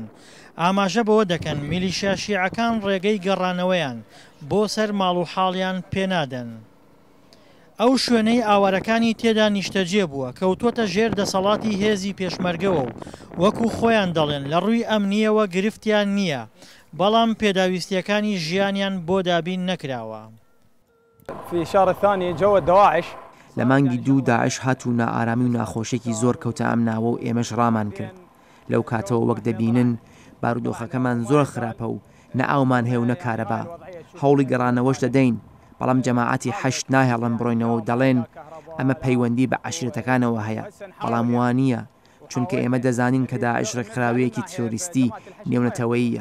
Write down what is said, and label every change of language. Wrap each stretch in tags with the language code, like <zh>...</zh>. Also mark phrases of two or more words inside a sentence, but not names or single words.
<ckb>ئاماژە بەوە دەکەن میلیشیا شیعەکان ڕێگەی گەڕانەوەیان بۆ سەر ماڵ و حاڵیان پێنادەن. ئەو شوێنەی ئاوارەکانی تێدا نیشتەجێ بووە کەوتوتە ژێر دەسەڵاتی هێزی پێشمەرگەوە و وەکو خۆیان دەڵێن لە ڕووی ئەمنیەوە گرفتیان نییە، بەڵام پێداویستیەکانی ژیانیان بۆ دابین نەکراوە.</ckb> <ar>في شهر الثاني جو دواعش</ar> <ckb>لە مانگی 2 داعش هاتوو نائارامی و ناخۆشێکی زۆر کەوتە ئەم ناوە و ئێمەش ڕامان کرد. لەو کاتەوە وەک دەبینن بارودۆخەکەمان زۆر خراپە و نە ئاومان هەیە و نە کارەبا. هەوڵی گەڕانەوەش دەدەین، بەڵام جەماعەتی حەشت ناهێڵن بڕۆینەوە و دەڵێن ئەمە پەیوەندی بە عەشیرەتەکانەوە هەیە، بەڵام وانە چونکە ئێمە دەزانین کە داعش ڕێکخراوەیەکی تێروریستی نێونەتەوەییە.</ckb>